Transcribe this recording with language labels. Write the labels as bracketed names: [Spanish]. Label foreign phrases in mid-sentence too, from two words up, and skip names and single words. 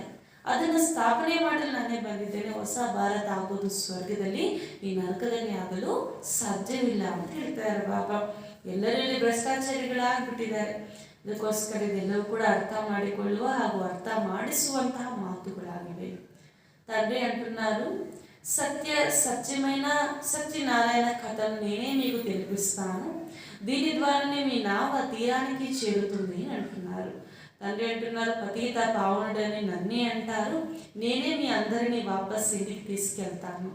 [Kannada] ಅದನ್ನು ಸ್ಥಾಪನೆ ಮಾಡಲು ನಾನೇ ಬಂದಿದ್ದೇನೆ. ಹೊಸ ಭಾರತ ಆಗೋದು ಸ್ವರ್ಗದಲ್ಲಿ, ಈ ನರಕದಲ್ಲಿ ಆಗಲು ಸಾಧ್ಯವಿಲ್ಲ ಅಂತ ಹೇಳ್ತಾರೆ ಬಾಬಾ. ಎಲ್ಲರಲ್ಲಿ ಭ್ರಷ್ಟಾಚಾರಿಗಳಾಗ್ಬಿಟ್ಟಿದ್ದಾರೆ. ಅದಕ್ಕೋಸ್ಕರ ಇದೆಲ್ಲವೂ ಕೂಡ ಅರ್ಥ ಮಾಡಿಕೊಳ್ಳುವ ಹಾಗೂ ಅರ್ಥ ಮಾಡಿಸುವಂತಹ ಮಾತುಗಳಾಗಿವೆ. [Telugu] తండ్రి అంటున్నారు, సత్యమైన సత్యనారాయణ కథను నేనే మీకు తెలిపిస్తాను, దీని ద్వారానే మీ నావ తీరానికి చేరుతుంది అంటున్నారు. తండ్రి అంటున్నారు, పతిత పావనుడని నన్నే అంటారు, నేనే మీ అందరినీ వాపస్ ఇంటికి తీసుకెళ్తాను.